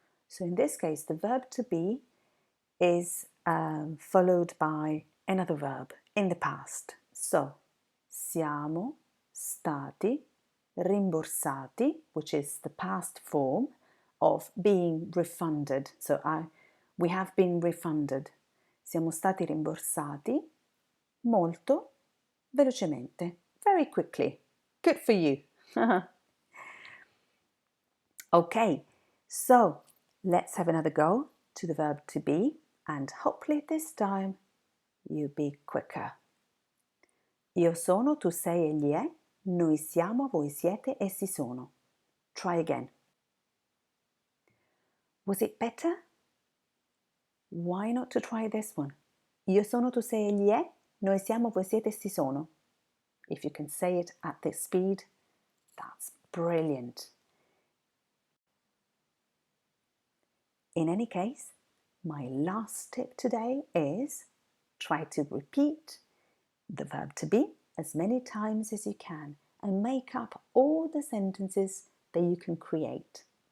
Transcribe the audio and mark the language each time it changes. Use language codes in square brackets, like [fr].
[en] So in this case, the verb to be is followed by another verb in the past. So, siamo stati rimborsati, which is the past form of being refunded. So, we have been refunded. [it] Siamo stati rimborsati molto velocemente, very quickly. [en] Good for you. Okay, so let's have another go to the verb to be, and hopefully this time you'll be quicker. [it] Io sono, tu sei, egli è, noi siamo, voi siete, essi sono. Try again. [en] Was it better? Why not to try this one? [it] Io sono, tu sei, egli è, noi siamo, voi siete, essi sono. [en] If you can say it at this speed, that's brilliant. In any case, my last tip today is try to repeat the verb to be as many times as you can and make up all the sentences that you can create.